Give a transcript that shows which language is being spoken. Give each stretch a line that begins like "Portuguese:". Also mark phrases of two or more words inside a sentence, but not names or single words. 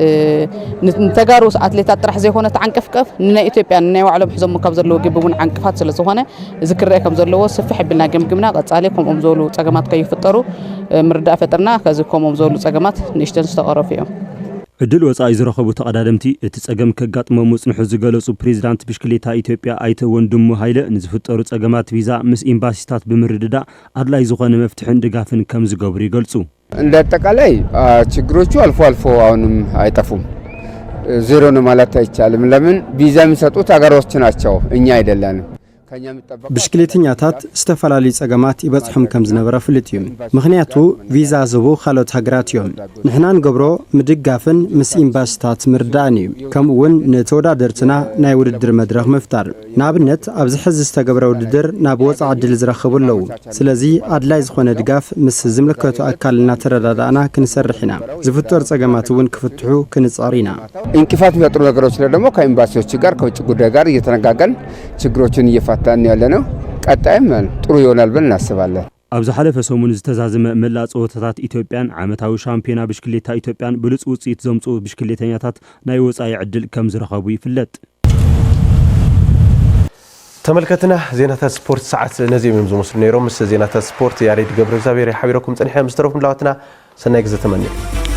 Tigrinya: ንተጋሩ ኣትሌታት ጥራሕ ዘይኮነ ዓንቀፍቀፍ ንናይ ኢትዮጵያ ንናይ ባዕሎም ሒዞም ካብ ዘለዎ ግብውን ዓንቀፋት ስለ ዝኾነ እዚ ክርአ ከም ዘለዎ ሰፊሕ ብልና ገምግምና ቀጻሊ ከምኦም ዝበሉ ፀገማት ከይፍጠሩ ምርዳእ ፈጥርና ከዚ ከምኦም ዝበሉ ፀገማት ንእሽተን ዝተቐረፉ እዮም ዕድል ወፃኢ ዝረኸቡ ተቐዳደምቲ እቲ ፀገም ከጋጥሞም ሙጽንሑ ዝገለጹ ፕሬዚዳንት ብሽክሌታ ኢትዮጵያ ኣይተ ወንድሙ ሃይለ ንዝፍጠሩ ፀገማት ቪዛ ምስ ኤምባሲታት ብምርድዳእ አድላይ ዝኾነ መፍትሕን ድጋፍን ከም ዝገብሩ ይገልጹ።
Amharic: እንደ አጠቃላይ ችግሮቹ አልፎ አልፎ አሁንም አይጠፉም። ዜሮ ነው ማለት አይቻልም። ለምን ቪዛ የሚሰጡት አገሮች ናቸው እኛ አይደለንም።
Tigrinya: ብሽክሌተኛታት ዝተፈላለዩ ፀገማት ይበጽሖም ከም ዝነበረ ፍልጥ እዩ። ምክንያቱ ቪዛ ዝቡ ካልኦት ሃገራት እዮም። ንሕና ንገብሮ ምድጋፍን ምስ ኤምባሲታት ምርዳእን እዩ። ከምኡውን ንተወዳደርትና ናይ ውድድር መድረኽ ምፍጣር ንኣብነት ኣብዚ ሕዚ ዝተገብረ ውድድር ናብ ወፃኢ ዕድል ዝረኽቡ ኣለዉ። ስለዚ ኣድላይ ዝኾነ ድጋፍ ምስ ዝምልከቱ ኣካል እናተረዳዳእና ክንሰርሕ ኢና። ዝፍጠሩ ፀገማት እውን ክፍትሑ ክንጻር ኢና።
Amharic: እንቅፋት የሚፈጥሩ ነገሮች ደግሞ ከኤምባሲዎች ጋር ከውጭ ጉዳይ ጋር እየተነጋገርን ችግሮችን እየፈታን ያለነው ቀጣይም ጥሩ ይሆናል ብለን እናስባለን።
Tigrinya: ኣብዚ ሓለፈ ሰሙን ዝተዛዘመ መላእ ጸወታታት ኢትዮጵያን ዓመታዊ ሻምፒዮና ብሽክሌታ ኢትዮጵያን ብሉጽ ውጽኢት ዘምጽኡ ብሽክሌተኛታት ናይ ወጻኢ ዕድል ከም ዝረኸቡ ይፍለጥ። ተመልከትና ዜናታት ስፖርት ሰዓት ነዚኦም እዮም ዝመስሉ ነይሮም። ምስ ዜናታት ስፖርት ያሬድ ገብረ እግዚአብሔር ሓቢረኩም ጸኒሐ ምስ ተረፉ ላዋትና ሰናይ ግዜ ተመንየ